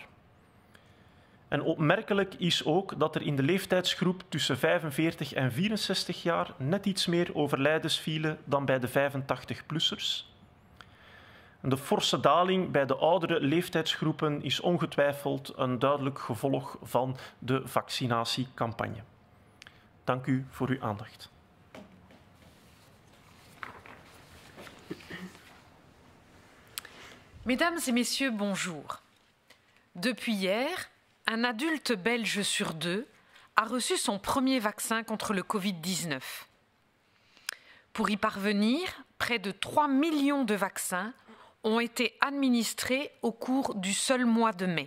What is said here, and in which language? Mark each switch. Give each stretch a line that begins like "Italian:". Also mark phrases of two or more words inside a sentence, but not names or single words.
Dutch: En opmerkelijk is ook dat er in de leeftijdsgroep tussen 45 en 64 jaar net iets meer overlijdens vielen dan bij de 85-plussers. De forse daling bij de oudere leeftijdsgroepen is ongetwijfeld een duidelijk gevolg van de vaccinatiecampagne. Dank u voor uw aandacht.
French: Mesdames et messieurs, bonjour. Depuis hier, un adulte belge sur 2 a reçu son premier vaccin contre le Covid-19. Pour y parvenir, près de 3 millions de vaccins ont été administrés au cours du seul mois de mai.